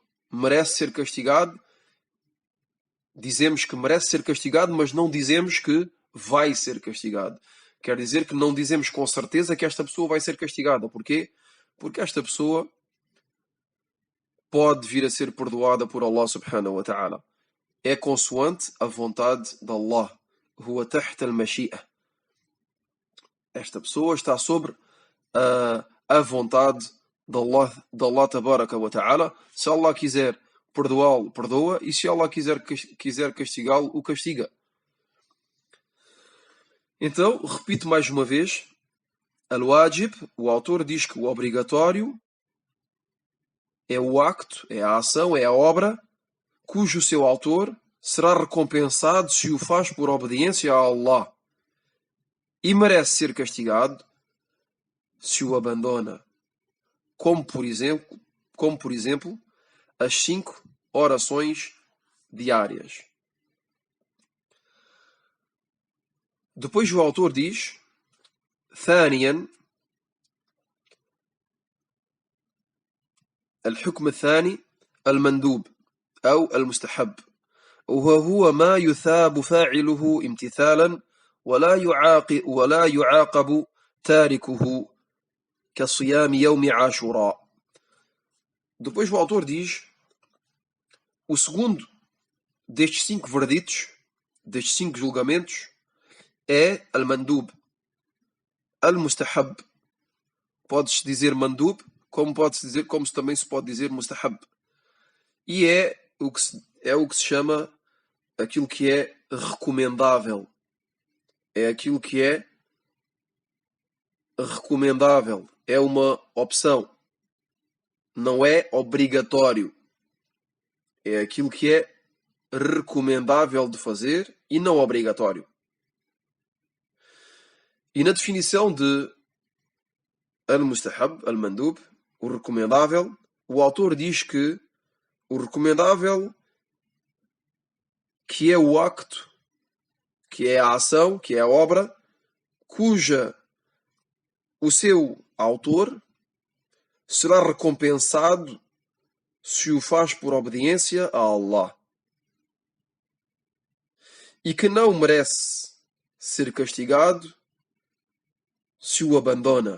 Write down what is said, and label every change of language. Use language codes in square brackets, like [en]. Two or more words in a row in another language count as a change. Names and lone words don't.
[pt] Merece ser castigado. Dizemos que merece ser castigado, mas não dizemos que vai ser castigado. Quer dizer que não dizemos com certeza que esta pessoa vai ser castigada. Porquê? Porque esta pessoa pode vir a ser perdoada por [ar] الله سبحانه وتعالى. [pt] É consoante a vontade de Allah. [ar] هو تحت المشيئة. [pt] Esta pessoa está sobre a vontade de [ar] الله تبارك وتعالى. [pt] Se Allah quiser perdoá-lo, perdoa, e se Allah quiser castigá-lo, o castiga. Então, repito mais uma vez, al-wajib, o autor diz que o obrigatório é o acto, é a ação, é a obra, cujo seu autor será recompensado se o faz por obediência a Allah, e merece ser castigado se o abandona, como por exemplo, as 5 orações diárias. Depois o autor diz: [ar] ثانيا الحكم الثاني المندوب أو المستحب وهو ما يثاب فاعله امتثالا ولا يعاقب تاركه كصيام يوم عاشوراء. [pt] Depois o autor diz: o segundo destes 5 verditos, destes 5 julgamentos, é [ar] المندوب، المستحب. [pt] Pode-se dizer mandub, como também se pode dizer mustahab. E é o que se chama aquilo que é recomendável. É aquilo que é recomendável. É uma opção. Não é obrigatório. É aquilo que é recomendável de fazer e não obrigatório. E na definição de [ar] المستحب، المندوب, [pt] o recomendável, o autor diz que o recomendável, que é o acto, que é a ação, que é a obra, cuja o seu autor será recompensado se o faz por obediência a Allah, e que não merece ser castigado se o abandona.